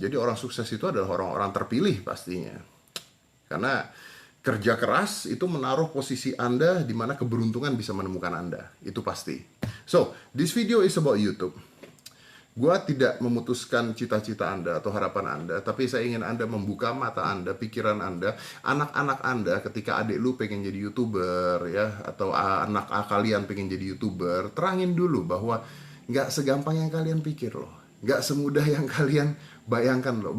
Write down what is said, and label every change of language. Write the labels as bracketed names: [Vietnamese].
[Indonesian] Jadi orang sukses itu adalah orang-orang terpilih pastinya. Karena kerja keras itu menaruh posisi Anda di mana keberuntungan bisa menemukan Anda. Itu pasti. [English] So, this video is about YouTube. [Indonesian] Gua tidak memutuskan cita-cita Anda atau harapan Anda, tapi saya ingin Anda membuka mata Anda, pikiran Anda, anak-anak Anda ketika adik lu pengen jadi YouTuber ya, atau anak kalian pengen jadi YouTuber, terangin dulu bahwa nggak segampang yang kalian pikir loh, nggak semudah yang kalian bayangkan loh.